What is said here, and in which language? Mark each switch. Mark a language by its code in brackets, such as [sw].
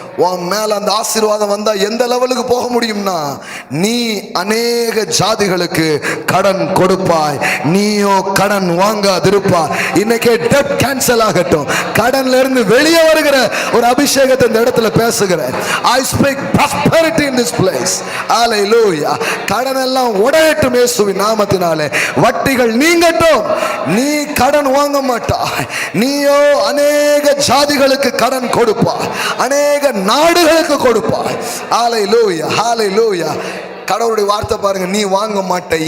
[ta] உன் மேல அந்த ஆசீர்வாதம் வந்தா எந்த லெவலுக்கு போக முடியும்னா, நீ அநேக ஜாதிகளுக்கு கடன் கொடுப்பாய், நீயோ கடன் வாங்காதிருப்பாய். இன்னைக்கு டெப்ட் கேன்சல் ஆகட்டும், கடன்ல இருந்து வெளியே வருகிற ஒரு அபிஷேகத்தை இந்த இடத்துல பேசுகிறேன். [en] I speak prosperity in this place. Hallelujah. [ta] கடன் எல்லாம் உடையட்டும் இயேசுவின் நாமத்தினாலே. வட்டிகள் நீங்கட்டும். நீ கடன் வாங்க மாட்டாய், நீயோ அநேக ஜாதிகளுக்கு கடன் கொடுப்பாய், அநேக நாடுகளுக்கு கொடுப்பாய். ஹல்லேலூயா, ஹல்லேலூயா. கடவுளுடைய வார்த்தை பாருங்க, நீ வாங்க மாட்ட.